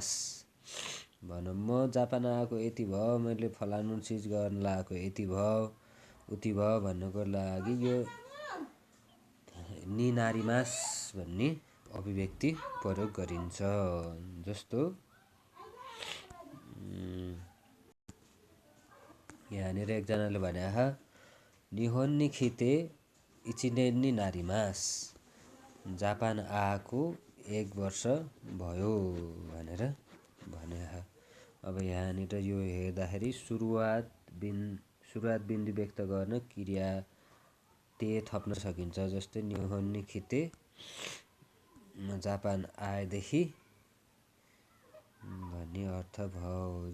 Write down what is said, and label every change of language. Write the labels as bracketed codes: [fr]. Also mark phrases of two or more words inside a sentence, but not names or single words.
[ne] भनौँ म जापान आएको यति भयो, मैले फलानु चिज गर्न लागेको यति भयो, उति भयो भन्नको लागि यो [ja] になります [ne] भन्ने अभिव्यक्ति प्रयोग गरिन्छ। जस्तो यहाँनिर एकजनाले भनेको [ja] 日本に来て 1 年になります। [ne] जापान आएको 1 वर्ष भयो भनेर भने। अब यहाँनिर यो हेर्दाखेरि सुरुवात बिन्दु व्यक्त गर्न क्रिया ते थप्न सकिन्छ। जस्तै [ja] 日本に来て [ne] जापान आएदेखि भन्ने अर्थ भयो।